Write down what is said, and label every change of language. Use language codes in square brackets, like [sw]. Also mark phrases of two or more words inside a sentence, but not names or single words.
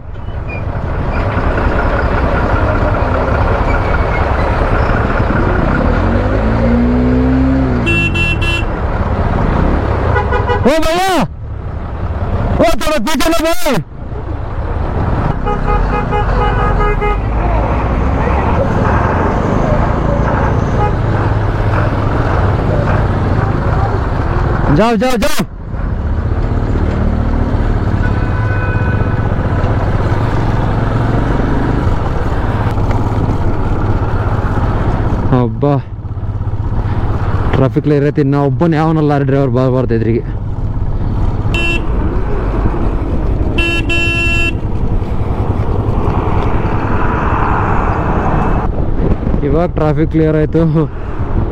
[hi] ओ भैया, ओ थोड़ा पीछे लो भाई. जाओ. [kn] ಅಬ್ಬಾ [en] traffic clear [kn] ಐತಿ. ನಾ ಒಬ್ಬನೇ ಯಾವನ [en] lorry driver [kn] ಬರಬಾರ್ದು ಎದುರಿಗೆ. ಇವಾಗ [en] traffic clear [kn] ಆಯಿತು.